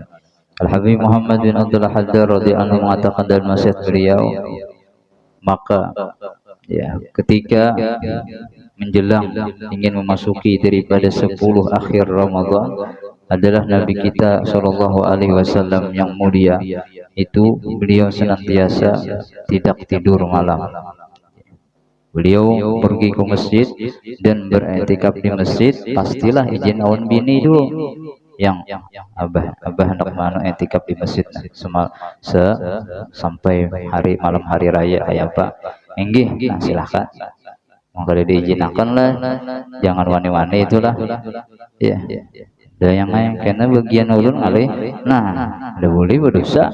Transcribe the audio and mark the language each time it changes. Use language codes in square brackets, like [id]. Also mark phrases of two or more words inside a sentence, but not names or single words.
[id] Al-Habib Muhammad bin Abdullah Haddad [ar] رضي الله عنه [id] mengatakan dalam nasihat beliau, maka ya ketika menjelang ingin memasuki daripada 10 akhir Ramadan adalah Nabi kita [ar] صلى الله عليه وسلم [id] yang mulia itu beliau senantiasa tidak tidur malam. [bjn] Beliau pergi ke masjid dan beriktikaf di masjid, pastilah izin awan bini dulu. Yang abah hendak mana etikaf di masjid sampai malam hari raya kayak apa? Enggih, nah silahkan. Maka diizinkan lah, jangan wani-wani itulah. Ya, dan yang lain karena bagian ulun alih, nah, ada boleh berdosa.